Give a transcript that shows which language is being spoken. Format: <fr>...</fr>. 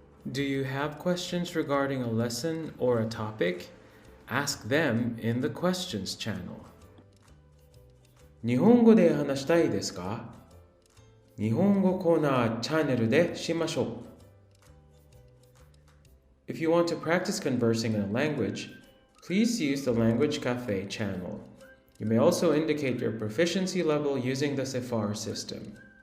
<en>Do you have questions regarding a lesson or a topic? Ask them in the questions channel.</en> <ja>日本語で話したいですか？日本語コーナーチャンネルでしましょう。</ja> <en>If you want to practice conversing in a language, please use the Language Cafe channel. You may also indicate your proficiency level using the Sephar system.</en>